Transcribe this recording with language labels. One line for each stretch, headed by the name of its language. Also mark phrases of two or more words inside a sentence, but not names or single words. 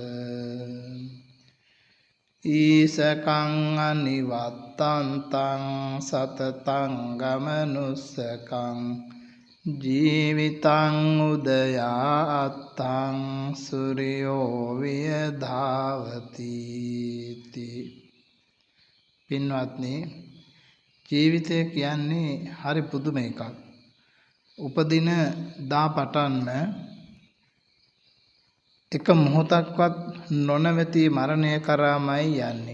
Pali: ඊසකං අනිවත්තන්තං සතතං ගමනුස්සකං ජීවිතං උදයාත්තං සූර්යෝ වියධාවති.
Sinhala: පින්වත්නි, ජීවිතය කියන්නේ හරි පුදුම එකක්. උපදින දා පටන්ම එක මොහොතක්වත් නොනවති මරණය කරාමයි යන්නේ.